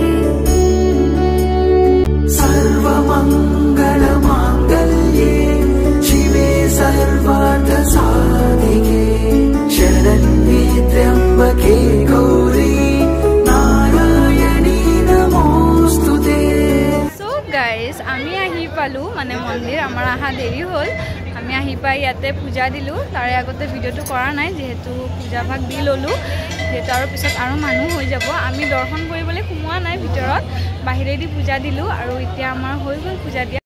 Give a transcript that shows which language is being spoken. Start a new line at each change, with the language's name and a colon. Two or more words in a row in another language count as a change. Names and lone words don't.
Sanskrit: सर्वमङ्गलमाङ्गल्ये शिवे सर्वार्थसाधिके शरण्ये त्र्यम्बके गौरी नारायणी नमोस्तुते।
English: so guys
Assamese: আমি আহি পালোঁ মানে মন্দিৰ, আমাৰ অহা দেৰি হ'ল। আমি আহি পাই ইয়াতে পূজা দিলোঁ। তাৰে আগতে ভিডিঅ'টো কৰা নাই যিহেতু পূজা ভাগ দি ল'লোঁ, যিহেতু আৰু পিছত আৰু মানুহ হৈ যাব। আমি দৰ্শন কৰিবলৈ সোমোৱা নাই ভিতৰত, বাহিৰেদি পূজা দিলোঁ আৰু এতিয়া আমাৰ হৈ গ'ল পূজা দিয়া।